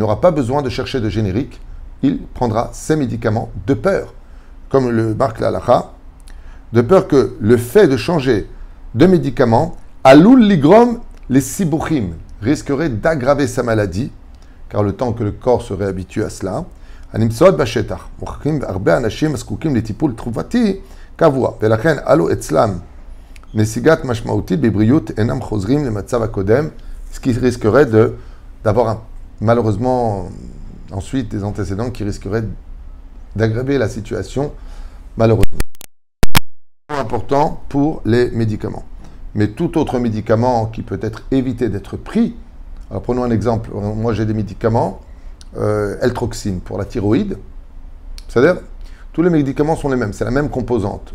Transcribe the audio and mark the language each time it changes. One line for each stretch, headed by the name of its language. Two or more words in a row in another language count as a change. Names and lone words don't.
French: n'aura pas besoin de chercher de générique, il prendra ces médicaments de peur, comme le marque la halakha, de peur que le fait de changer de médicament,
Hebrew: עלול לגרום
French: les sibuchim, risquerait d'aggraver sa maladie, car le temps que le corps serait habitué à cela,
Hebrew: הנמצאות בשטח, מוכרחים הרבה אנשים הזקוקים לטיפול תרופתי קבוע, ולכן אלו אצלם נסיגת משמעותית בבריאות אינם חוזרים למצב הקודם,
French: ce qui risquerait d'avoir malheureusement ensuite des antécédents qui risqueraient d'aggraver la situation, malheureusement. C'est important pour les médicaments. Mais tout autre médicament qui peut être évité d'être pris, alors prenons un exemple, moi j'ai des médicaments, L-troxine pour la thyroïde, c'est-à-dire tous les médicaments sont les mêmes, c'est la même composante.